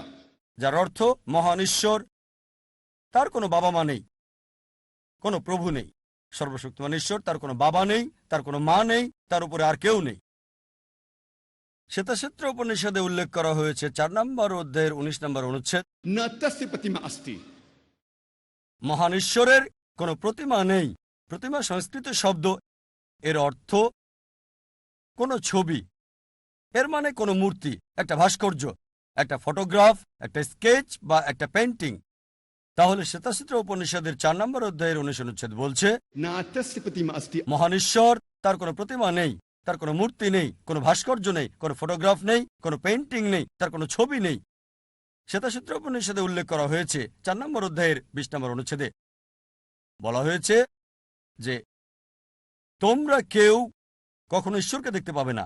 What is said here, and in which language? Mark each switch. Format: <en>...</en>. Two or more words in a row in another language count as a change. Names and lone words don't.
<bn>যার অর্থ মহান ঈশ্বর, তার কোনো বাবা মা নেই, কোনো প্রভু নেই। সর্বশক্তিমান ঈশ্বর, তার কোনো বাবা নেই, তার কোনো মা নেই, তার উপরে আর কেউ নেই। শ্বেতক্ষেত্র উপনিষদে উল্লেখ করা হয়েছে 4 নম্বর অধ্যায়ের 19 নম্বর অনুচ্ছেদ,</bn> <sa>न तस्य प्रतिमा अस्ति.</sa> <bn>মহান ঈশ্বরের কোনো প্রতিমা নেই। প্রতিমা সংস্কৃত শব্দ, এর অর্থ কোনো ছবি, এর মানে কোনো মূর্তি, একটা ভাস্কর্য, একটা ফটোগ্রাফ, একটা স্কেচ বা একটা পেন্টিং। তাহলে শ্বেতক্ষেত্র উপনিষদের 4 নম্বর অধ্যায়ের 19 অনুচ্ছেদ বলছে,</bn> <sa>न तस्य प्रतिमा अस्ति.</sa> <bn>মহান ঈশ্বর, তার কোনো প্রতিমা নেই, তার কোনো মূর্তি নেই, কোনো ভাস্কর্য নেই, কোনো ফটোগ্রাফ নেই, কোনো পেইন্টিং নেই, তার কোনো ছবি নেই। শ্বেতক্ষেত্র উপনিষদে উল্লেখ করা হয়েছে 4 নম্বর অধ্যায়ের 20 নম্বর অনুচ্ছেদে বলা হয়েছে যে তোমরা কেউ কখনো ঈশ্বরকে দেখতে পাবে না।</bn>